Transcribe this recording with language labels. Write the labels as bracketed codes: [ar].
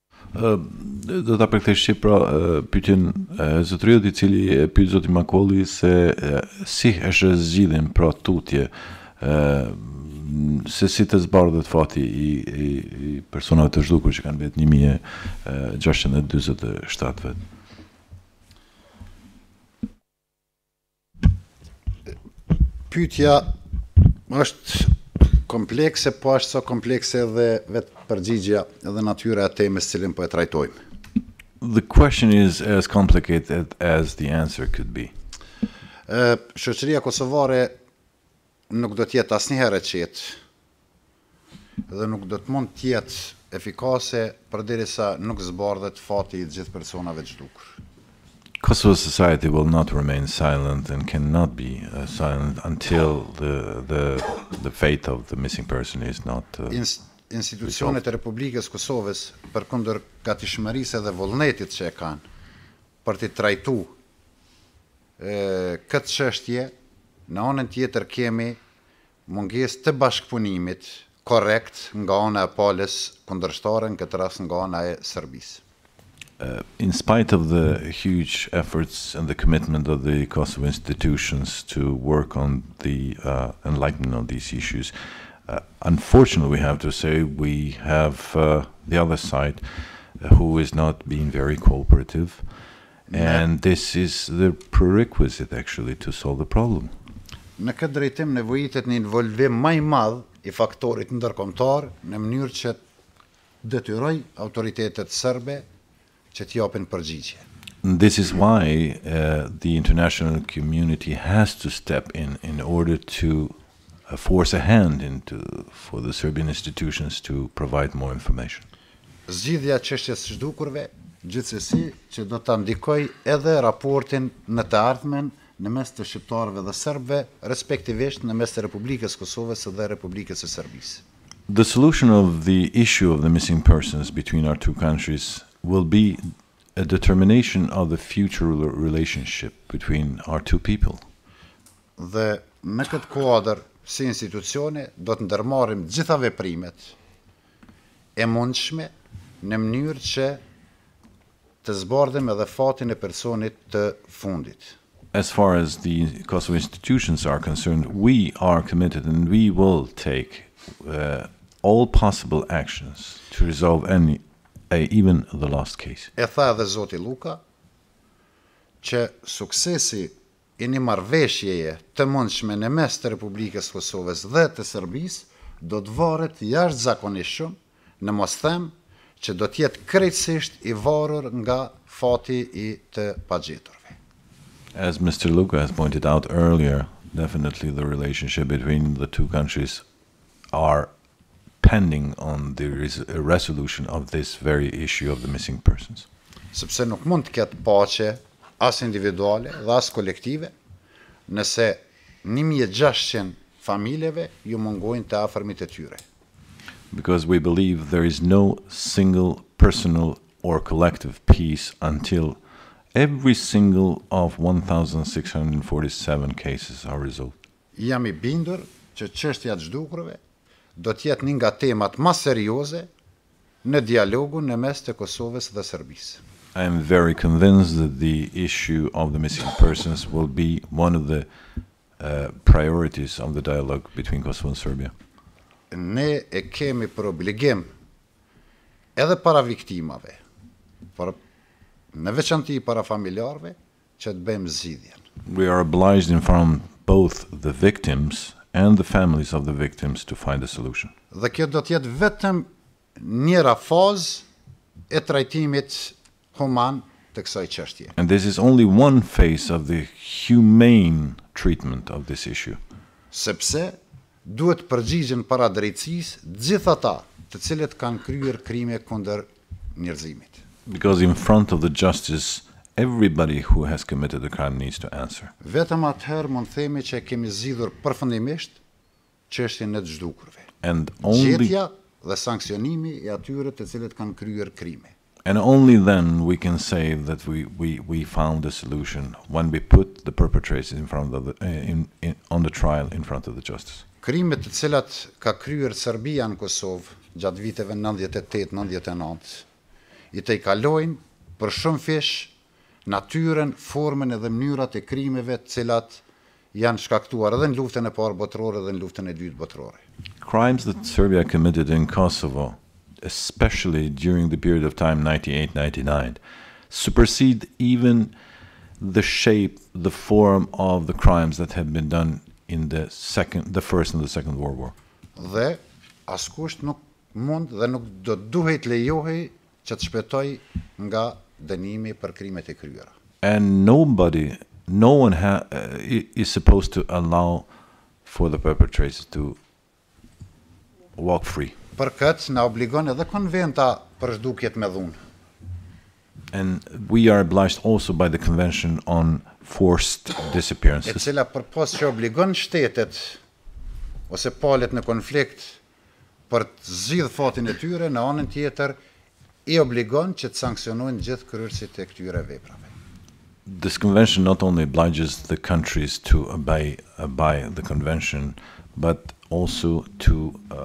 [sq] Do ta përkthej shqip pra pyetjen e zotëriut I cili e pyet zoti Makolli se si është zgjidhjen pra tutje se si të zbardhet fati I personave të zhdukur që kanë vetë 1647 vet. Pyetja është komplekse, po është sa komplekse edhe vetë përgjigja edhe natyra e temës cilën po e trajtojmë. [en] The question is as complicated as the answer could be. [sq] Shoqëria kosovare nuk do të jetë asnjëherë e qetë dhe nuk do të mund të jetë efikase përderisa nuk zbardhet fati I të gjithë personave të zhdukur. [en] Kosovo society will not remain silent and cannot be silent until the fate of the missing person is not [sq] Institucionet e Republikës Kosovës përkundër gatishmërisë dhe vullnetit që e kanë për të trajtuar këtë çështje, në anën tjetër kemi mungesë të bashkëpunimit korrekt nga ana e palës kundërshtare, në këtë rast nga ana e Serbisë. [en] In spite of the huge efforts and the commitment of the Kosovo institutions to work on the enlightenment of these issues, unfortunately, we have to say we have the other side who is not being very cooperative, and this is the prerequisite actually to solve the problem. [sq] Në këtë drejtim nevojitet një involvim më i madh i faktorit ndërkombëtar në mënyrë që detyroj autoritetet serbe që t'japin përgjigje. [en] This is why the international community has to step in order to force a hand for the Serbian institutions to provide more information. [sq] Zgjidhja e çështjes së zhdukurve, gjithsesi që do ta ndikoj edhe raportin në të ardhmen në mes të shqiptarëve dhe serbëve, respektivisht në mes të Republikës Kosovës dhe Republikës së Serbisë. [en] The solution of the issue of the missing persons between our two countries will be a determination of the future relationship between our two people. [sq] Dhe në këtë kuadër, si institucione, do të ndërmarrim gjitha veprimet e mundshme në mënyrë që të zbardhim edhe fatin e personit të fundit. [en] As far as the Kosovo institutions are concerned, we are committed and we will take all possible actions to resolve even the last case. [sq] E tha edhe Zoti Luka që suksesi i një marrëveshjeje të mundshme në mes të Republikës Kosovës dhe të Serbisë do të varet jashtëzakonisht shumë, në mos them që do të jetë krejtësisht i varur nga fati i të pagjeturve. [en] As Mr. Luka has pointed out earlier, definitely the relationship between the two countries are pending on the resolution of this very issue of the missing persons. [sq] Sepse nuk mund të ketë paqe as individuale dhe as kolektive nëse 1600 familjeve ju mungojnë të afërmit e tyre. [en] Because we believe there is no single personal or collective peace until every single of 1,647 cases are resolved. [sq] Jam I bindur që çështja e zhdukurve do të jetë një nga temat më serioze në dialogun në mes të Kosovës dhe Serbisë. [en] I am very convinced that the issue of the missing persons will be one of the priorities of the dialogue between Kosovo and Serbia. [sq] Ne e kemi për obligim edhe para viktimave, në veçanti para familjarëve, që të bëjmë zgjidhjen. [en] We are obliged in front of both the victims and the families of the victims to find a solution. [sq] Dhe kjo do të jetë vetëm njëra fazë e trajtimit human të kësaj çështje. [en] And this is only one phase of the humane treatment of this issue. [sq] Sepse duhet përgjigjen para drejtësisë gjithë ata të cilët kanë kryer krime kundër njerëzimit. [en] Because in front of the justice, everybody who has committed a crime needs to answer. [sq] Vetëm atëherë mund themi që kemi zgjidhur përfundimisht çështjen e të zhdukurve. [en] And only [sq] Gjetja dhe sanksionimi I atyre të cilët kanë kryer krime. [en] And only then we can say that we found a solution when we put the perpetrators in front of on the trial in front of the justice. [sq] Krimet të cilat ka kryer Serbia në Kosovë gjatë viteve 98-99 I të I kalojnë për shumë fish natyren, formën edhe mënyrat e krimeve të cilat janë shkaktuar edhe në luftën e parë botërore dhe në luftën e dytë botërore. [en] Crimes that Serbia committed in Kosovo, especially during the period of time 98-99, supersede even the shape, the form of the crimes that had been done in the First and the Second World War. [sq] Dhe askush nuk mund dhe nuk do duhet lejohej që të shpëtoj nga dënimi për krimet e kryera. [en] And no one is supposed to allow for the perpetrators to walk free. [sq] Për këtë na obligon edhe konventa për zhdukjet me dhunë. [en] And we are obliged also by the Convention on Forced [sq] E [en] Disappearances, [sq] cila përpos që obligon shtetet ose palët në konflikt për të zgjidhur fatin e tyre, në anën tjetër I obligon që të sankcionojnë gjithë kryerësit e këtyre veprave. [en] this convention not only obliges the countries to obey the convention, but also to